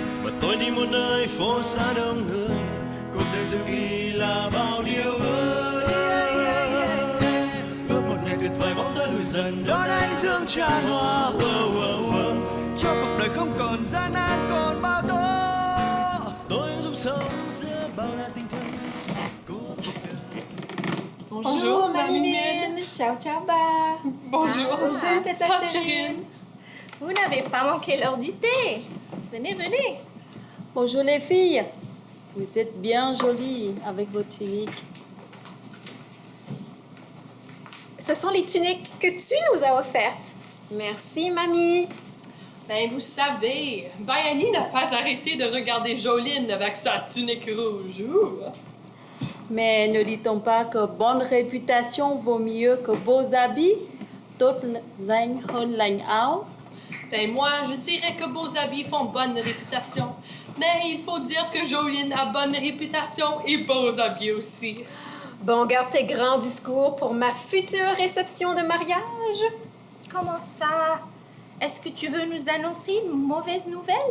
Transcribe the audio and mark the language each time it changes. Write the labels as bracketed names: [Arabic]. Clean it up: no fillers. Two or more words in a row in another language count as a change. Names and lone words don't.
[Vietnamese] Và tôi đi một nơi phố xa đông người, cuộc đời dự kỳ là bao điều ước. Ước một ngày tuyệt vời bóng tối lùi dần đón ánh dương tràn hoa. Cho cuộc đời không còn gian nan còn bao tố. [French] Bonjour, Mamie Mine. [Italian] Ciao, ciao, ba. [French] Bonjour, Bonjour, Tata Chérie. Chérine. Vous n'avez pas manqué l'heure du thé. Venez, venez. Bonjour les filles. Vous êtes bien jolies avec vos tuniques. Ce sont les tuniques que tu nous as offertes. Merci, mamie. Ben, vous savez, Bayani n'a pas arrêté de regarder Joline avec sa tunique rouge. Ouh. Mais ne dit-on pas que bonne réputation vaut mieux que beaux habits? [Vietnamese] Tốt danh hơn lành áo. [French] Ben, moi, je dirais que beaux habits font bonne réputation. Mais il faut dire que Joline a bonne réputation et beaux habits aussi. Bon, garde tes grands discours pour ma future réception de mariage. Comment ça? Est-ce que tu veux nous annoncer une mauvaise nouvelle?